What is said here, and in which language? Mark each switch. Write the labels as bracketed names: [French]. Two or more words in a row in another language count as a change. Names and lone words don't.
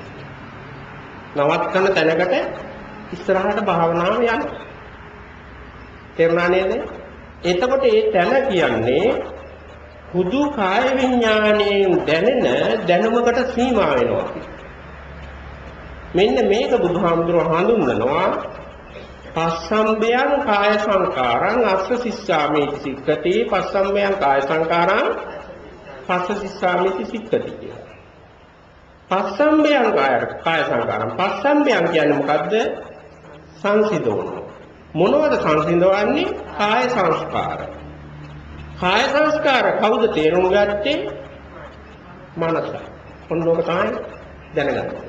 [Sinhala] නවත්තන තැනකට ඉස්සරහට භාවනාව යන්න. තේරුණා නේද? එතකොට ඒ තැන කියන්නේ හුදු කාය විඥාණයෙන් දැනෙන දැනුමකට සීමා වෙනවා. මෙන්න මේක බුදුහාමුදුරුවෝ හඳුන්වනවා [Pali] පස්සම්බයං කාය සංකාරං අස්ස සිස්සාමේති සික්ඛති පස්සම්බයං කාය සංකාරං පස්ස සිස්සාමේති සික්ඛති [Sinhala] කියලා. [Pali] පස්සම්බයං කාය සංකාරං පස්සම්බයං [Sinhala] කියන්නේ මොකද්ද? සංසිඳවන. මොනවද සංසිඳවන්නේ? කාය සංස්කාර. කාය සංස්කාර කවුද තේරුම් ගත්තේ? මනස. ඔන්නෝක තමයි දැනගන්න.